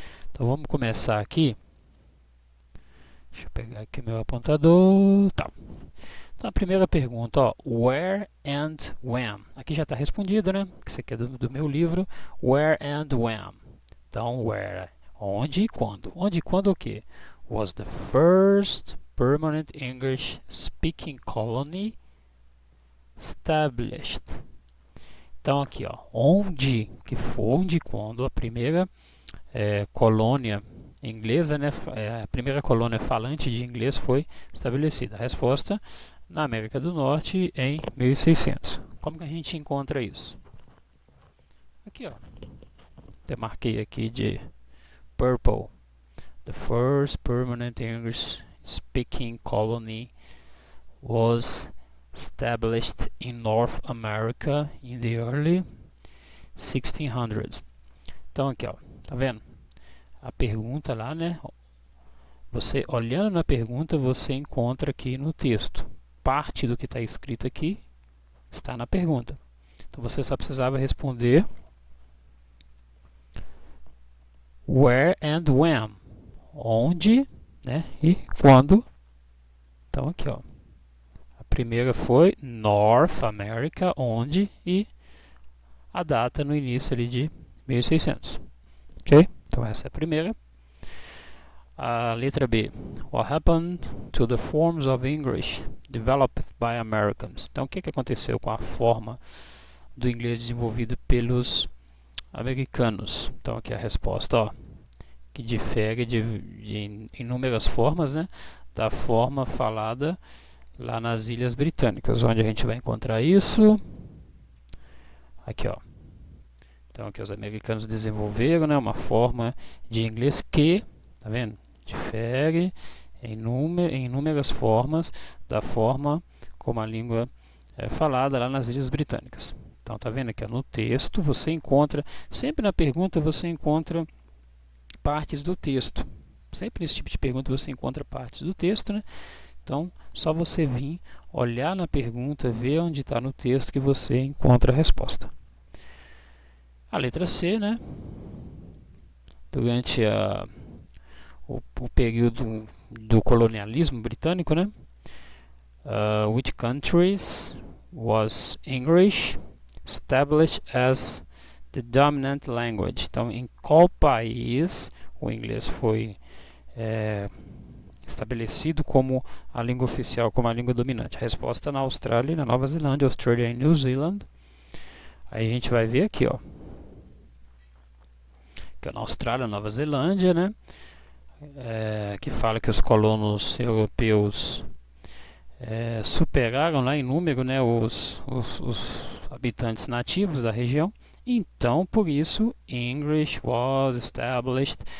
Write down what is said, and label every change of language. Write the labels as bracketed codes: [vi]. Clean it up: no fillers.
[pt] Então vamos começar aqui. Deixa eu pegar aqui meu apontador. Tá. Então a primeira pergunta, ó, [en] where and when. [pt] Aqui já está respondido, né? Isso aqui é do meu livro. [en] Where and when. [pt] Então, where, onde e quando. Onde e quando o quê? [en] Was the first permanent English speaking colony established. [pt] Então aqui, ó, onde que foi, onde e quando a primeira colônia inglesa, né, a primeira colônia falante de inglês foi estabelecida. A resposta na América do Norte em 1600. Como que a gente encontra isso? Aqui, ó, até marquei aqui de purple. [en] The first permanent English speaking colony was established in North America in the early 1600s. [pt] Então aqui, ó, tá vendo? A pergunta lá, né? Você olhando na pergunta, você encontra aqui no texto. Parte do que está escrito aqui está na pergunta. Então você só precisava responder [en] where and when. [pt] Onde, né? E quando. Então aqui, ó. A primeira foi North America, onde, e a data no início ali de 1600. Ok? Então essa é a primeira. A letra B. [en] What happened to the forms of English developed by Americans? [pt] Então o que aconteceu com a forma do inglês desenvolvido pelos americanos? Então aqui a resposta, ó, que difere de inúmeras formas, né, da forma falada lá nas Ilhas Britânicas. Onde a gente vai encontrar isso? Aqui, ó. Então aqui os americanos desenvolveram, né, uma forma de inglês que, tá vendo? Difere em inúmeras formas da forma como a língua é falada lá nas Ilhas Britânicas. Então tá vendo aqui, ó, no texto você encontra, sempre na pergunta você encontra partes do texto. Sempre nesse tipo de pergunta você encontra partes do texto, né? Então, só você vir, olhar na pergunta, ver onde está no texto que você encontra a resposta. A letra C, né? Durante o período do colonialismo britânico, né? [en] Which countries was English established as the dominant language? [pt] Então, em qual país o inglês foi estabelecido como a língua oficial, como a língua dominante? A resposta na Austrália e na Nova Zelândia, Austrália e New Zealand. Aí a gente vai ver aqui, ó, que é na Austrália, Nova Zelândia, né? Que fala que os colonos europeus superaram lá em número, né, os habitantes nativos da região. Então, por isso, [en] English was established.